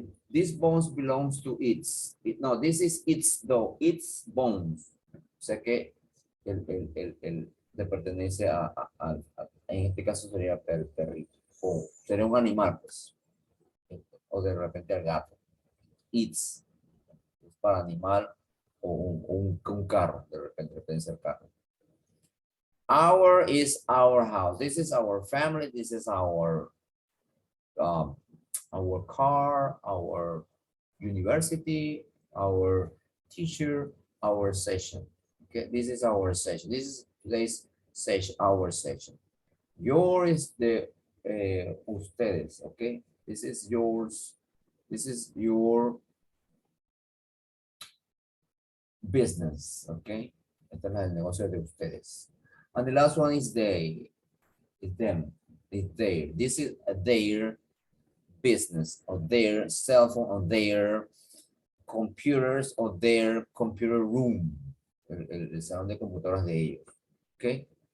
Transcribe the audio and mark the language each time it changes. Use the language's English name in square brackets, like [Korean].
[English] This bones belongs to its. No, this is its dog, its bones. [Spanish] O sea que le pertenece en este caso sería perrito. O sería un animal, pues. O de repente al gato. [English] It's. [Spanish] Para animal o un carro, de repente puede ser carro. [English] Our is our house. This is our family. This is our car, our university, our teacher, our session. Okay, this is our session. This is today's session, our session. Yours is the ustedes. Okay, this is yours. This is your business, okay? [Spanish] Este es el negocio de ustedes. [English] And the last one is they, it's them, it's their. This is their business, or their cell phone, or their computers, or their computer room, [Spanish] el salón de computadoras de ellos, [English] okay?